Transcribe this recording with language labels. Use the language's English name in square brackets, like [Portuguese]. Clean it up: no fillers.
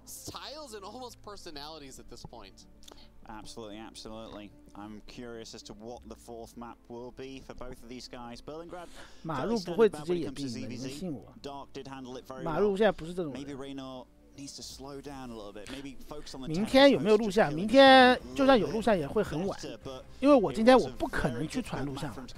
[English] styles and almost personalities at this point. Absolutely, absolutely. I'm curious as to what the fourth map will be for both of these guys. Berlingrad, [Chinese] 马路不会直接野兵的，你们信我。 [English] Dark did handle it very well. [Chinese] 马路现在不是这种人。 [English] Maybe Reynor needs to slow down a little bit. Maybe focus on the [Chinese] 明天有没有录像？明天就算有录像也会很晚，因为我今天我不可能去传录像。